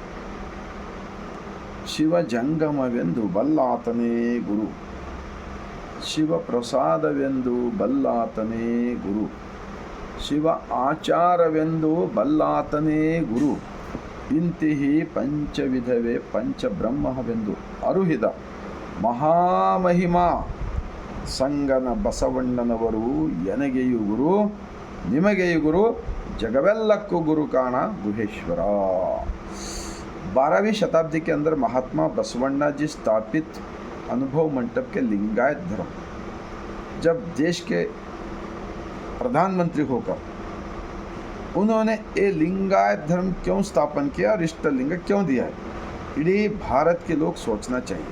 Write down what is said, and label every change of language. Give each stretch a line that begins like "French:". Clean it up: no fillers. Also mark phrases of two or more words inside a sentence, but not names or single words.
Kannada: ಶಿವಜಂಗಮವೆಂದು ಬಲ್ಲಾತನೇ ಗುರು, ಶಿವಪ್ರಸಾದವೆಂದು ಬಲ್ಲಾತನೇ ಗುರು, ಶಿವ ಆಚಾರವೆಂದು ಬಲ್ಲಾತನೇ ಗುರು, ಇಂತಿಹಿ ಪಂಚವಿಧವೇ ಪಂಚಬ್ರಹ್ಮವೆಂದು ಅರುಹಿದ ಮಹಾಮಹಿಮಾ ಸಂಗನ ಬಸವಣ್ಣನವರು ಎನಗೆಯು ಗುರು, ನಿಮಗೆಯು ಗುರು, ಜಗವೆಲ್ಲಕ್ಕೂ ಗುರು ಕಾಣ ಗುಹೇಶ್ವರ।
Hindi: 12वीं शताब्दी के अंदर महात्मा बसवण्णा जी स्थापित अनुभव मंडप के लिंगायत धर्म जब देश के प्रधानमंत्री होकर उन्होंने ये लिंगायत धर्म क्यों स्थापन किया और इष्टलिंग क्यों दिया है, इडीं भारत के लोग सोचना चाहिए।